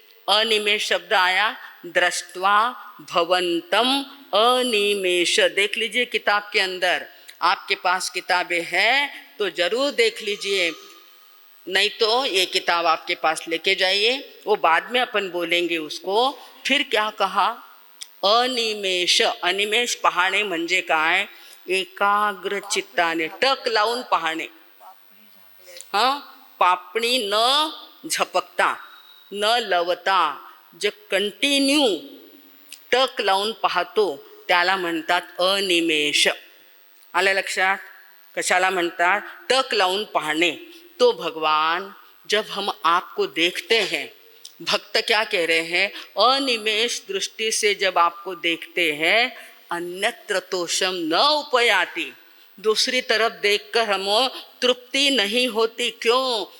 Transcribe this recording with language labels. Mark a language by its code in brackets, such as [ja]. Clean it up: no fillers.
[hi] अनिमेष शब्द आया, [sa] दृष्ट्वा भवंतम अनिमेष। [hi] देख लीजिए किताब के अंदर, आपके पास किताबें हैं तो जरूर देख लीजिए, नहीं तो ये किताब आपके पास लेके जाइए, वो बाद में अपन बोलेंगे उसको। फिर क्या कहा? अनिमेष। [mr] अनिमेष पाहणे म्हणजे काय? एकाग्र चित्ताने टक लावून पाहणे। हाँ, पापणी न झपकता, न लवता, जे कंटिन्यू टक लावून पाहतो त्याला म्हणतात अनिमेष। आलं लक्षात? कशाला म्हणतात? टक लावून पाहणे। [hi] तो भगवान, जब हम आपको देखते हैं, भक्त क्या कह रहे हैं? अनिमेष दृष्टि से जब आपको देखते हैं, [sa] अन्यत्र तोषम न उपयाति, [hi] दूसरी तरफ देखकर हमें तृप्ति नहीं होती। क्यों?